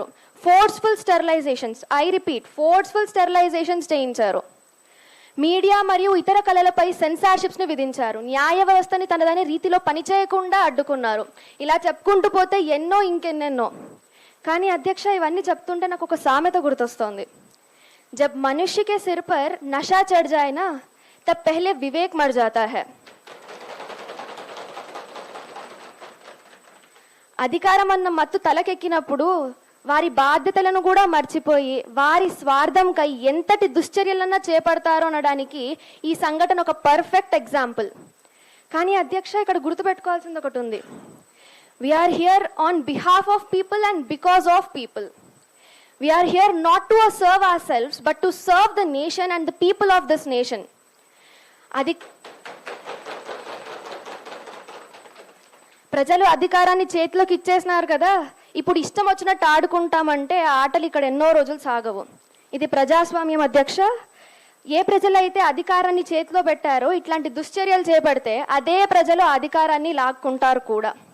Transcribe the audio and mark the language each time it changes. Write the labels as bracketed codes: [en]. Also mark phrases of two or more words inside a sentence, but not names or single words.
[en] forceful sterilizations, I repeat, forceful sterilizations చేయించారు. [te] మీడియా మరియు ఇతర కళలపై సెన్సార్షిప్స్ని విధించారు. న్యాయ వ్యవస్థని తనదనే రీతిలో పనిచేయకుండా అడ్డుకున్నారు. ఇలా చెప్పుకుంటూ పోతే ఎన్నో ఇంకెన్నెన్నో. కానీ అధ్యక్ష, ఇవన్నీ చెప్తుంటే నాకు ఒక సామెత గుర్తొస్తోంది. [hi] जब मनुष्य के सिर पर नशा चढ़ जाए ना तब पहले विवेक मर जाता है. [te] అధికారం అన్న మత్తు తలకెక్కినప్పుడు వారి బాధ్యతలను కూడా మర్చిపోయి వారి స్వార్థంకై ఎంతటి దుశ్చర్యలన్నా చేపడతారో అనడానికి ఈ సంఘటన ఒక [en] perfect example. [te] కానీ అధ్యక్ష, ఇక్కడ గుర్తుపెట్టుకోవాల్సింది ఒకటి ఉంది. [en] We are here on behalf of people and because of people. We are here not to serve ourselves but to serve the nation and the people of this nation. [te] ప్రజలు అధికారాన్ని చేతిలోకి ఇచ్చేసినారు కదా, ఇప్పుడు ఇష్టం వచ్చినట్టు ఆడుకుంటామంటే ఆటలు ఇక్కడ ఎన్నో రోజులు సాగవు. ఇది ప్రజాస్వామ్యం అధ్యక్ష. ఏ ప్రజలైతే అధికారాన్ని చేతిలో పెట్టారో ఇట్లాంటి దుశ్చర్యలు చేపడితే అదే ప్రజలు అధికారాన్ని లాక్కుంటారు కూడా.